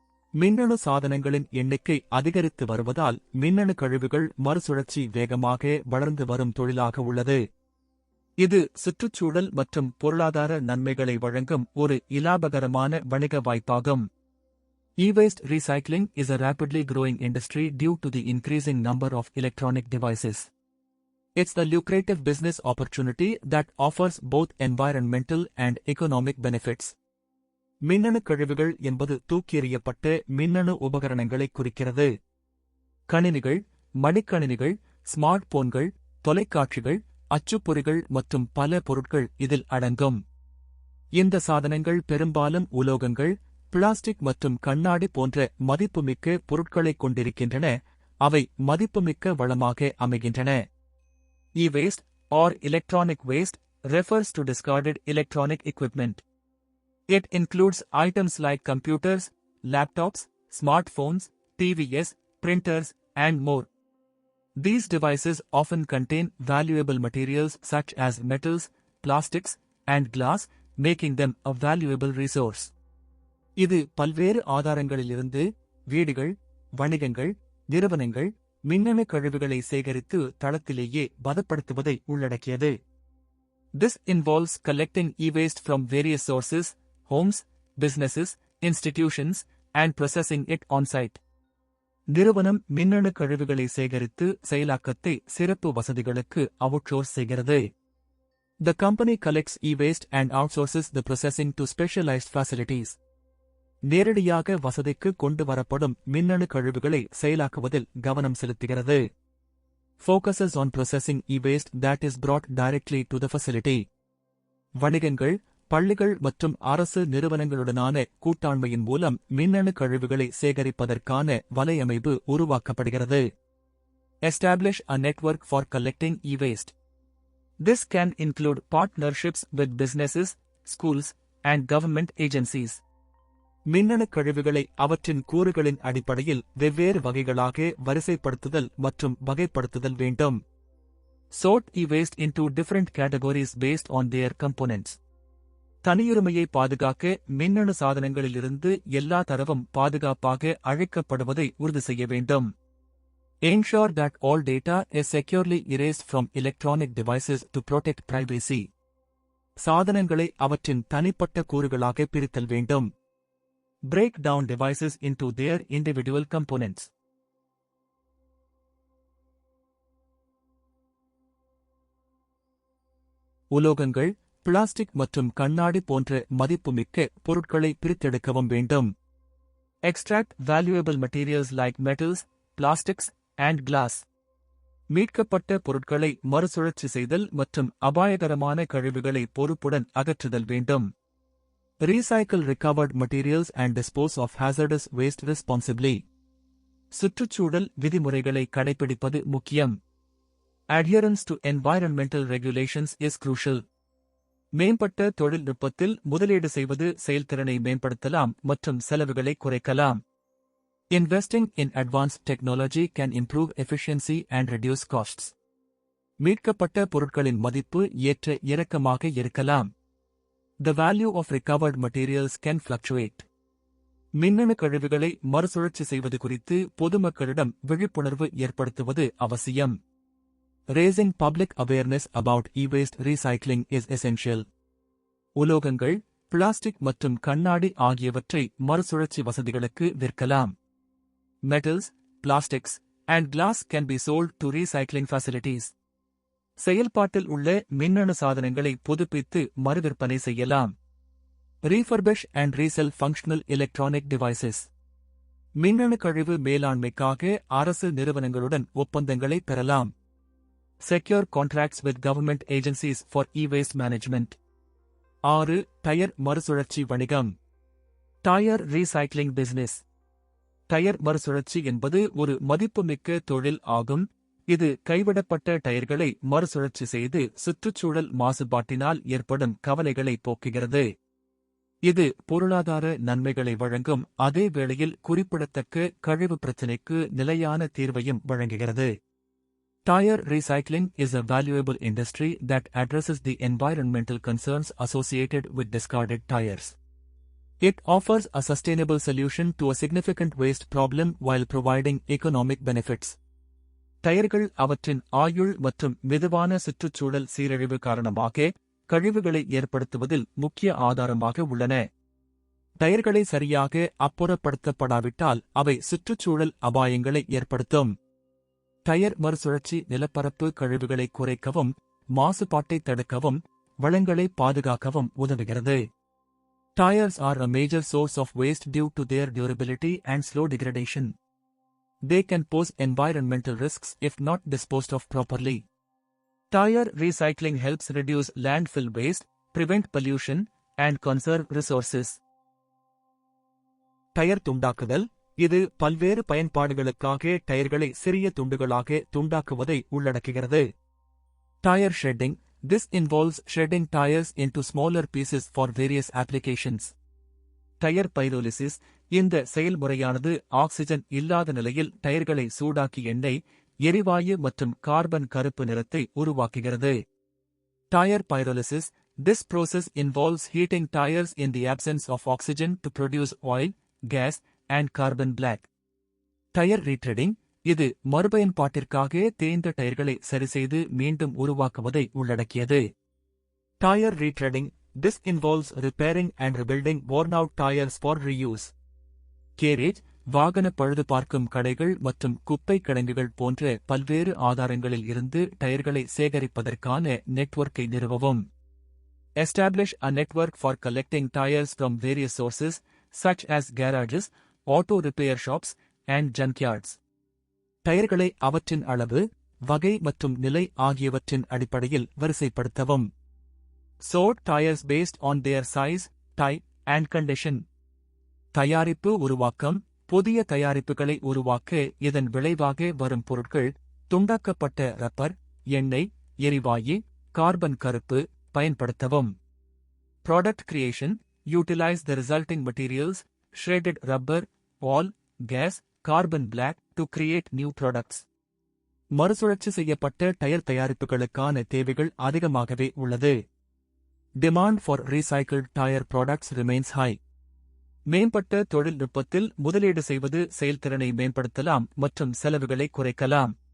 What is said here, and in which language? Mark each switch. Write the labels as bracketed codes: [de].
[ta] மின்னணு சாதனங்களின் எண்ணிக்கை அதிகரித்து வருவதால் மின்னணு கழிவுகள் மறுசுழற்சி வேகமாக வளர்ந்து வரும் தொழிலாக உள்ளது. இது சுற்றுச்சூழல் மற்றும் பொருளாதார நன்மைகளை வழங்கும் ஒரு இலாபகரமான வணிக வாய்ப்பாகும். [en] E-waste recycling is a rapidly growing industry due to the increasing number of electronic devices. It's the lucrative business opportunity that offers both environmental and economic benefits. [ta] மின்னணு கழிவுகள் என்பது தூக்கி எறியப்பட்ட மின்னணு உபகரணங்களை குறிக்கிறது. கணினிகள், மடிக்கணினிகள், ஸ்மார்ட் போன்கள், தொலைக்காட்சிகள், அச்சுப்பொறிகள் மற்றும் பல பொருட்கள் இதில் அடங்கும். இந்த சாதனங்கள் பெரும்பாலும் உலோகங்கள், பிளாஸ்டிக் மற்றும் கண்ணாடி போன்ற மதிப்புமிக்க பொருட்களைக் கொண்டிருக்கின்றன. அவை மதிப்புமிக்க வளமாக அமைகின்றன. [en] E-waste, or electronic waste, refers to discarded electronic equipment. It includes items like computers, laptops, smartphones, TVs, printers, and more. These devices often contain valuable materials such as metals, plastics, and glass, making them a valuable resource. [ta] இது பல்வேறு ஆதாரங்களிலிருந்து வீடுகள், வணிகங்கள், நிறுவனங்கள் மின்னணு கழிவுகளை சேகரித்து தளத்திலேயே பதப்படுத்துவதை உள்ளடக்கியது. [en] This involves collecting e-waste from various sources, homes, businesses, institutions, and processing it on-site. [ta] நிறுவனம் மின்னணு கழிவுகளை சேகரித்து செயலாக்கத்தை சிறப்பு வசதிகளுக்கு அவுட்சோர்ஸ் செய்கிறது. [en] The company collects e-waste and outsources the processing to specialized facilities. [ta] நேரடியாக வசதிக்கு கொண்டு வரப்படும் மின்னணு கழிவுகளை செயலாக்குவதில் கவனம் செலுத்துகிறது. [en] focuses on processing e-waste that is brought directly to the facility. [ta] வணிகங்கள், பள்ளிகள் மற்றும் அரசு நிறுவனங்களுடனான கூட்டாண்மையின் மூலம் மின்னணு கழிவுகளை சேகரிப்பதற்கான வலையமைப்பு உருவாக்கப்படுகிறது. [en] Establish a network for collecting e-waste. This can include partnerships with businesses, schools, and government agencies. [ta] மின்னணு கழிவுகளை அவற்றின் கூறுகளின் அடிப்படையில் வெவ்வேறு வகைகளாக வரிசைப்படுத்துதல் மற்றும் வகைப்படுத்துதல் வேண்டும். [en] Sort e-waste into different categories based on their components. [ta] தனியுரிமையை பாதுகாக்க மின்னணு சாதனங்களிலிருந்து எல்லா தரவும் பாதுகாப்பாக அழைக்கப்படுவதை உறுதி செய்ய வேண்டும். [en] Ensure that all data is securely erased from electronic devices to protect privacy. [ta] சாதனங்களை அவற்றின் தனிப்பட்ட கூறுகளாக பிரித்தல் வேண்டும். [en] Break down devices into their individual components. [ta] உலோகங்கள், பிளாஸ்டிக் மற்றும் கண்ணாடி போன்ற மதிப்புமிக்க பொருட்களை பிரித்தெடுக்கவும் வேண்டும். [en] Extract valuable materials like metals, plastics, and glass. [ta] மீட்கப்பட்ட பொருட்களை மறுசுழற்சி செய்தல் மற்றும் அபாயகரமான கழிவுகளை பொறுப்புடன் அகற்றுதல் வேண்டும். [en] Recycle recovered materials and dispose of hazardous waste responsibly. [ta] சுற்றுச்சூழல் விதிமுறைகளை கடைபிடிப்பது முக்கியம். [en] Adherence to environmental regulations is crucial. [ta] மேம்பட்ட தொழில்நுட்பத்தில் முதலீடு செய்வது செயல்திறனை மேம்படுத்தலாம் மற்றும் செலவுகளை குறைக்கலாம். [en] Investing in advanced technology can improve efficiency and reduce costs. [ta] மீட்கப்பட்ட பொருட்களின் மதிப்பு ஏற்ற இறக்கமாக இருக்கலாம். [en] The value of recovered materials can fluctuate. [ta] மின்னணு கழிவுகளை மறுசுழற்சி செய்வது குறித்து பொதுமக்களிடம் விழிப்புணர்வு ஏற்படுத்துவது அவசியம். [en] Raising public awareness about e-waste recycling is essential. [ta] உலோகங்கள், பிளாஸ்டிக் மற்றும் கண்ணாடி ஆகியவற்றை மறுசுழற்சி வசதிகளுக்கு விற்கலாம். [en] Metals, plastics, and glass can be sold to recycling facilities. [ta] செயல்பாட்டில் உள்ள மின்னணு சாதனங்களை புதுப்பித்து மறுவிற்பனை செய்யலாம். [en] Refurbish and resell functional electronic devices. [ta] மின்னணு கழிவு மேலாண்மைக்காக அரசு நிறுவனங்களுடன் ஒப்பந்தங்களை பெறலாம். [en] Secure contracts with government agencies for e-waste management. [ta] 6. Tyre மறுசுழற்சி வணிகம். [en] Tyre recycling business. [ta] டயர் மறுசுழற்சி என்பது ஒரு மதிப்புமிக்க தொழில் ஆகும். இது கைவிடப்பட்ட டயர்களை மறுசுழற்சி செய்து சுற்றுச்சூழல் மாசுபாட்டினால் ஏற்படும் கவலைகளை போக்குகிறது. இது பொருளாதார நன்மைகளை வழங்கும் அதே வேளையில் குறிப்பிடத்தக்க கழிவு பிரச்சினைக்கு நிலையான தீர்வையும் வழங்குகிறது. [en] Tire recycling is a valuable industry that addresses the environmental concerns associated with discarded tires. It offers a sustainable solution to a significant waste problem while providing economic benefits. [ta] டயர்கள் அவற்றின் ஆயுள் மற்றும் மெதுவான சுற்றுச்சூழல் சீரழிவு காரணமாக கழிவுகளை ஏற்படுத்துவதில் முக்கிய ஆதாரமாக உள்ளன. டயர்களை சரியாக அப்புறப்படுத்தப்படாவிட்டால் அவை சுற்றுச்சூழல் அபாயங்களை ஏற்படுத்தும். டயர் மறுசுழற்சி நிலப்பரப்பு கழிவுகளை குறைக்கவும், மாசுபாட்டை தடுக்கவும், வளங்களை பாதுகாக்கவும் உதவுகிறது. [en] Tires are a major source of waste due to their durability and slow degradation. They can pose environmental risks if not disposed of properly. Tire recycling helps reduce landfill waste, prevent pollution, and conserve resources. [ta] Tyre துண்டாக்குதல். இது பல்வேறு பயன்பாடுகளுக்காக டயர்களை சிறிய துண்டுகளாக துண்டாக்குவதை உள்ளடக்குகிறது. [en] Tire shredding. This involves shredding tires into smaller pieces for various applications. Tyre pyrolysis. [ta] இந்த செயல்முறையானது oxygen இல்லாத நிலையில் டயர்களை சூடாக்கி எண்ணெய், எரிவாயு மற்றும் கார்பன் கருப்பு நிறத்தை உருவாக்குகிறது. [en] Tire pyrolysis. This process involves heating tires in the absence of oxygen to produce oil, gas, and carbon black. Tyre retreading. [ta] இது மறுபயன்பாட்டிற்காக தேய்ந்த டயர்களை சரிசெய்து மீண்டும் உருவாக்குவதை உள்ளடக்கியது. [en] Tire retreading. This involves repairing and rebuilding worn-out tires for reuse. Garage. [ta] வாகன பழுது பார்க்கும் கடைகள் மற்றும் குப்பை கிடங்குகள் போன்ற பல்வேறு ஆதாரங்களில் இருந்து டயர்களை சேகரிப்பதற்கான நெட்வொர்க்கை நிறுவவும். [en] Establish a network for collecting tires from various sources, such as garages, auto repair shops, and junkyards. [ta] டயர்களை அவற்றின் அளவு, வகை மற்றும் நிலை ஆகியவற்றின் அடிப்படையில் வரிசைப்படுத்தவும். [en] Sort tires based on their size, type, and condition. [ta] தயாரிப்பு உருவாக்கம். புதிய தயாரிப்புகளை உருவாக்க இதன் விளைவாக வரும் பொருட்கள் துண்டாக்கப்பட்ட ரப்பர், எண்ணெய், எரிவாயு, கார்பன் கருப்பு பயன்படுத்தவும். [en] Product creation. Utilize the resulting materials, shredded rubber, oil, gas, carbon black to create new products. [ta] மறுசுழற்சி செய்யப்பட்ட டயர் தயாரிப்புகளுக்கான தேவைகள் அதிகமாகவே உள்ளது. [en] Demand for recycled tire products remains high. [ta] மேம்பட்ட தொழில்நுட்பத்தில் முதலீடு செய்வது செயல்திறனை மேம்படுத்தலாம் மற்றும் செலவுகளை குறைக்கலாம்.